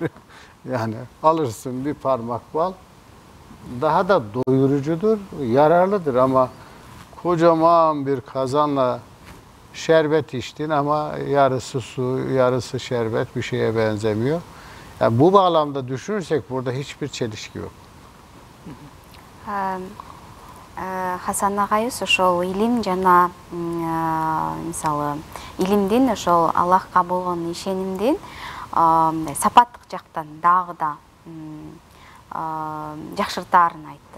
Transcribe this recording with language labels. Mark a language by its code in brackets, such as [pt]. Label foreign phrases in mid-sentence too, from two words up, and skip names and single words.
[tr] Yani alırsın bir parmak bal, daha da doyurucudur, yararlıdır ama kocaman bir kazanla şerbet içtin ama yarısı su, yarısı şerbet, bir şeye benzemiyor. Yani bu bağlamda düşünürsek burada hiçbir çelişki yok. [ky] Хасан агайыбыз ошол илим жана мисалы илимдин ошол Аллахка болгон ишенимдин сапаттык жактан дагы да жакшыртаарын айтты.